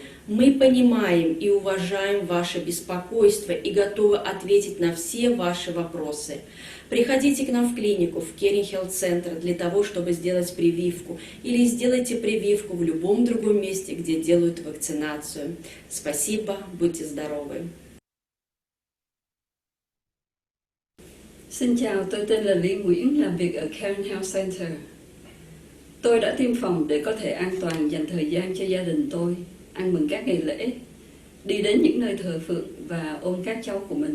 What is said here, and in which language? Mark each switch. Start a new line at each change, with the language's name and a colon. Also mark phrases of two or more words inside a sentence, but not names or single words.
Russian: Мы понимаем и уважаем ваше беспокойство и готовы ответить на все ваши вопросы. Приходите к нам в клинику, в Caring Health Center, для того, чтобы сделать прививку. Или сделайте прививку в любом другом месте, где делают вакцинацию. Спасибо, будьте здоровы.
Vietnamese: Xin chào, tôi tên là Lý Nguyễn, làm việc ở Caring Health Center. Tôi đã tiêm phòng để có thể an toàn dành thời gian cho gia đình tôi, ăn mừng các ngày lễ, đi đến những nơi thờ phượng và ôm các cháu của mình.